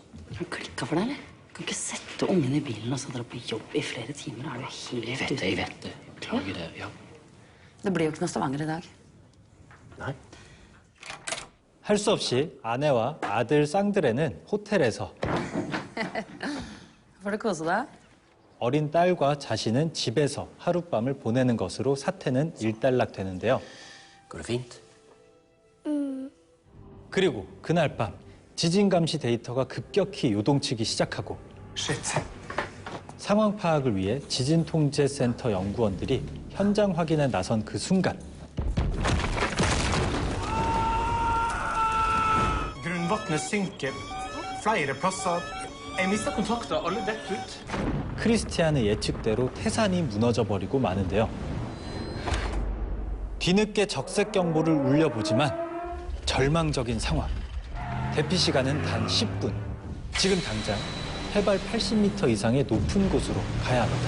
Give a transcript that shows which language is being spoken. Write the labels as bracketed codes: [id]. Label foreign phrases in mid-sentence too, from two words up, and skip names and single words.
[no] Klikka for deg, eller? Kan ikke sette ungen i bilen og så dra på jobb i flere timer. Er du helt ute? Jeg vet det. Beklager det, ja. Det blir jo ikke noe Stavanger i dag. Nei. [ko] 할 수 없이 아내와 아들 쌍드레는 호텔에서 [no] Får du kose deg? [ko] 어린 딸과 자신은 집에서 하룻밤을 보내는 것으로 사태는 일단락되는데요. [no] Går det fint? [ko] 그리고 그날 밤 지진 감시 데이터가 급격히 요동치기 시작하고 상황 파악을 위해 지진 통제 센터 연구원들이 현장 확인에 나선 그 순간 [no] Grunnvannet synker flere plasser. Jeg mistet kontakter, alle detter ut. [ko] 크리스티안의 예측대로 태산이 무너져 버리고 마는데요. 뒤늦게 적색 경보를 울려보지만 절망적인 상황. 대피 시간은 단 10분. 지금 당장 해발 80m 이상의 높은 곳으로 가야 합니다.